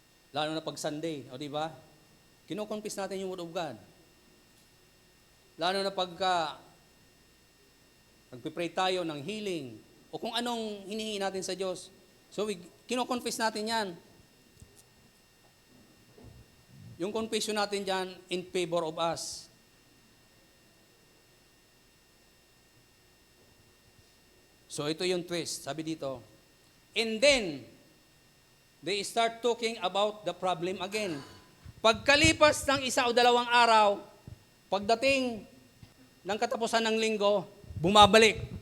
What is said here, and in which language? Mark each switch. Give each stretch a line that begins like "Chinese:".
Filipino: Lalo na pag Sunday, o di ba? Kino-confess natin yung Word of God. Lalo na pagka nagpipray tayo ng healing o kung anong hinihingi natin sa Diyos. So, kino-confess natin yan. Yung confession natin dyan in favor of us. So, ito yung twist. Sabi dito,
English: and then, they start talking about the problem again.
Filipino: Pagkalipas ng 1 o 2 araw, pagdating ng katapusan ng linggo, bumabalik.